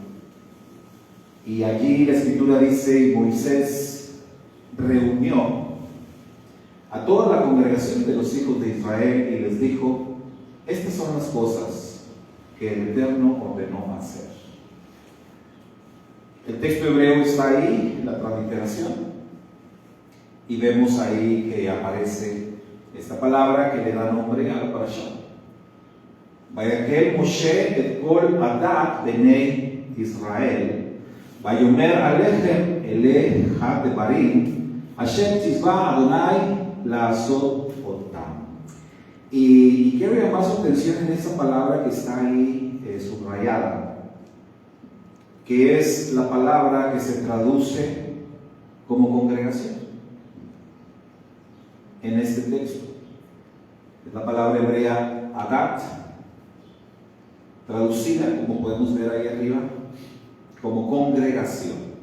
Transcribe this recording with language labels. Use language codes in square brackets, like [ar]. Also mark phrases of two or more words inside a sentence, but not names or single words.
[es] Y allí la escritura dice: Moisés reunió a toda la congregación de los hijos de Israel y les dijo: estas son las cosas que el Eterno ordenó hacer. El texto hebreo está ahí, la transliteración. Y vemos ahí que aparece esta palabra que le da nombre a la parashá. [he] ויקהל משה את כל עדת בני ישראל ויאמר אלהם אלה הדברים השם צוה אדני לעשת אתם. [es] Y quiero llamar su atención en esta palabra que está ahí subrayada, que es la palabra que se traduce como congregación en este texto. Es la palabra hebrea adat, traducida, como podemos ver ahí arriba, como congregación.